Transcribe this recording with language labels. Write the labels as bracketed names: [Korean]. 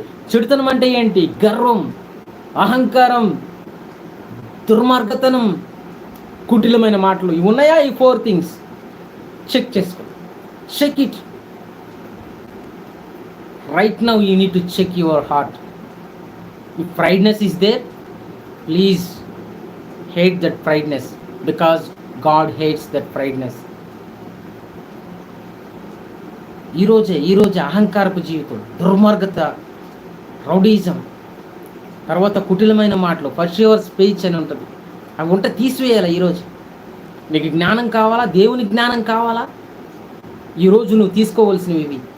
[Telugu] చెడుతనం అంటే ఏంటి? గర్వం, అహంకారం, దుర్మార్గతనం, కుటిలమైన మాటలు. ఇవి ఉన్నాయా? [English] ఈ 4 things check [Telugu] చేసుకో. [English] Check it right now. You need to check your heart. If prideness is there, please hate that prideness, because God hates that prideness. [Telugu] ఈరోజే అహంకారపు జీవితం, దుర్మార్గత, రౌడీజం, తర్వాత కుటిలమైన మాటలు, పర్ష్యూవర్ స్పీచ్ అని ఉంటుంది. అవి ఉంటే తీసివేయాలి. ఈరోజు నీకు జ్ఞానం కావాలా? దేవుని జ్ఞానం కావాలా? ఈరోజు నువ్వు తీసుకోవాల్సినవి ఇవి.